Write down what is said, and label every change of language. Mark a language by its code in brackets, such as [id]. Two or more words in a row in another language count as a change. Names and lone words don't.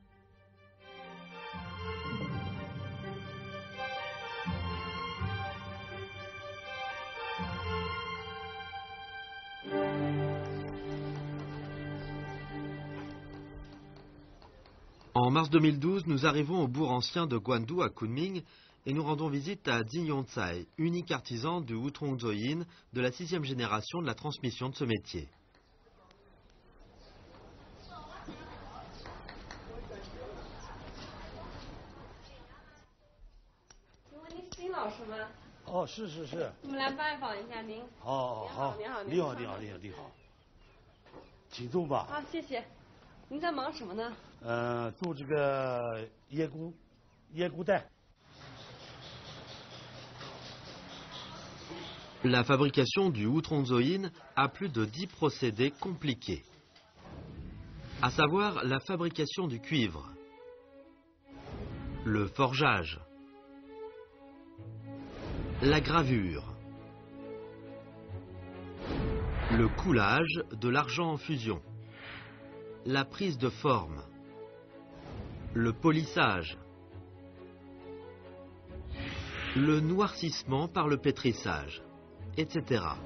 [fr] En mars 2012, nous arrivons au bourg ancien de Gwandu à Kunming et nous rendons visite à Jin Yongcai, unique artisan du Outrongzoyin de la 6e génération de la transmission de ce métier. [zh] Oh, 是是是。我们来拜访一下您。好，好，你好，你好，你好，你好，你好，请坐吧。好，谢谢。您在忙什么呢？做这个椰菇蛋。 [fr] La fabrication du Outrongzoyin a plus de 10 procédés compliqués, à savoir la fabrication du cuivre, le forgeage, la gravure, le coulage de l'argent en fusion, la prise de forme, le polissage, le noircissement par le pétrissage, etc.